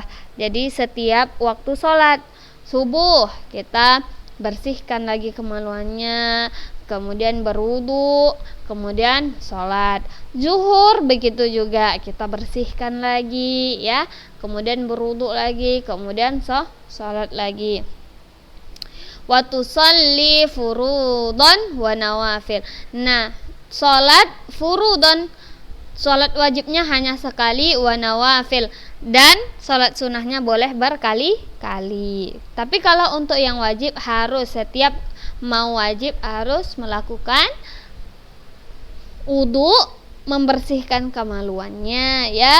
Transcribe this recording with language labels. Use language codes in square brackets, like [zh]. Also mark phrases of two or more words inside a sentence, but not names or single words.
[id] Jadi setiap waktu sholat subuh kita bersihkan lagi kemaluannya, kemudian berwudu, kemudian sholat. Zuhur begitu juga, kita bersihkan lagi ya, kemudian berwudu lagi, kemudian sholat lagi. [ar] وتصلي فروضا ونوافل. [id] Nah, sholat furudon, sholat wajibnya hanya sekali, [ar] ونوافل, [id] dan sholat sunnahnya boleh berkali-kali. Tapi kalau untuk yang wajib harus setiap mau wajib harus melakukan wudu, membersihkan kemaluannya ya.